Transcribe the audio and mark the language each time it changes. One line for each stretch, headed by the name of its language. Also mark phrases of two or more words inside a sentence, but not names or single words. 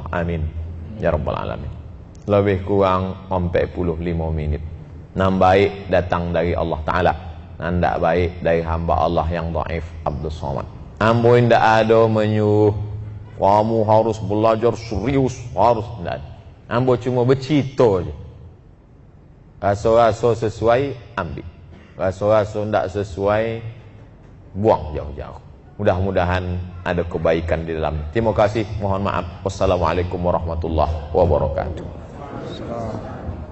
Arabic: Amin ya rabbal alamin.
Indonesian: Lebih kurang 45 menit.
Minangkabau: Nam baik datang dari Allah Ta'ala, ndak baik dari hamba Allah yang dhaif Abdul Somad. Ambo ndak ada menyuruh kamu harus belajar serius, harus ndak. Ambo cuma bercito aja. Raso-raso sesuai ambil, raso-raso ndak sesuai buang jauh-jauh.
Indonesian: Mudah-mudahan ada kebaikan di dalam. Terima kasih, mohon maaf.
Arabic: Wassalamualaikum warahmatullahi wabarakatuh.